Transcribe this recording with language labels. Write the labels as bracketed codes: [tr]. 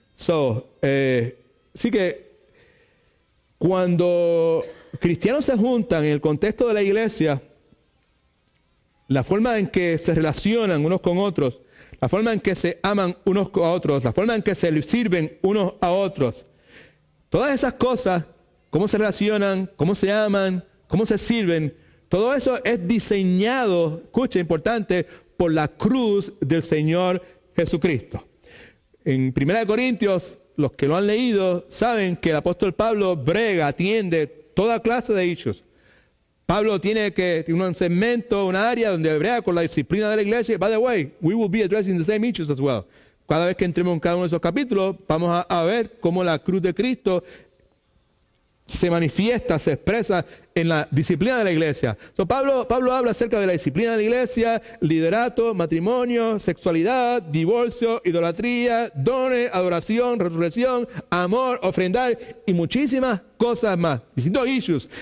[es] Así que cuando cristianos se juntan en el contexto de la iglesia, la forma en que se relacionan unos con otros, la forma en que se aman unos a otros, la forma en que se sirven unos a otros, todas esas cosas, cómo se relacionan, cómo se aman, cómo se sirven, todo eso es diseñado, escucha, importante, por la cruz del Señor Jesucristo. En 1 Corintios, los que lo han leído saben que el apóstol Pablo atiende toda clase de issues. Pablo tiene un segmento, una área donde brega con la disciplina de la iglesia. [en] By the way, we will be addressing the same issues as well. [es] Cada vez que entremos en cada uno de esos capítulos, vamos a ver cómo la cruz de Cristo se manifiesta, se expresa en la disciplina de la iglesia. Pablo habla acerca de la disciplina de la iglesia, liderato, matrimonio, sexualidad, divorcio, idolatría, dones, adoración, resurrección, amor, ofrendar y muchísimas cosas más. Distintos issues.